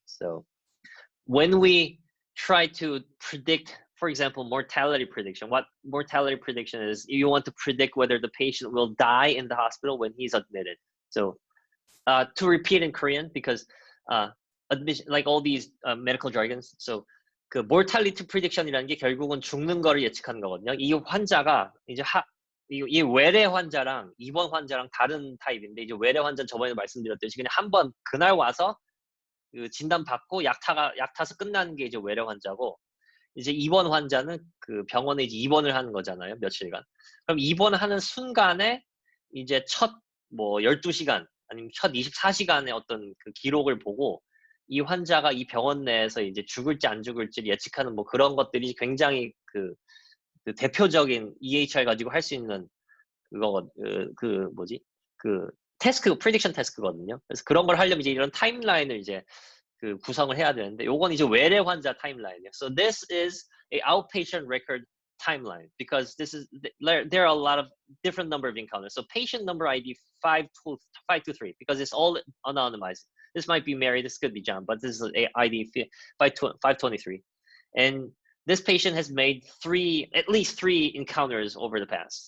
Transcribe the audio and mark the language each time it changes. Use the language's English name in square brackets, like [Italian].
[English] So when we try to predict, for example, mortality prediction, what mortality prediction is, you want to predict whether the patient will die in the hospital when he's admitted. So to repeat in Korean, because admission, like all these medical jargons, so [Korean] 그 mortality prediction이라는 게 결국은 죽는 거를 예측하는 거거든요. 이 환자가 이제 이 외래 환자랑 입원 환자랑 다른 타입인데, 이제 외래 환자는 저번에 말씀드렸듯이 그냥 한번 그날 와서 그 진단 받고 약 타서 끝나는 게 이제 외래 환자고, 이제 입원 환자는 그 병원에 이제 입원을 하는 거잖아요, 며칠간. 그럼 입원하는 순간에 이제 첫 뭐 12시간 아니면 첫 24시간의 어떤 그 기록을 보고 이 환자가 이 병원 내에서 이제 죽을지 안 죽을지를 예측하는 뭐 그런 것들이 굉장히 그 대표적인 EHR 가지고 할 수 있는 그거 그 뭐지 그 태스크 프리딕션 태스크거든요. 그래서 그런 걸 하려면 이제 이런 타임라인을 이제 그 구성을 해야 되는데, 요건 이제 외래 환자 타임라인이에요. [English] So this is a outpatient record timeline because there are a lot of different number of encounters. So patient number ID 523 because it's all anonymized. This might be Mary, this could be John, but this is ID 523, and this patient has made at least three encounters over the past.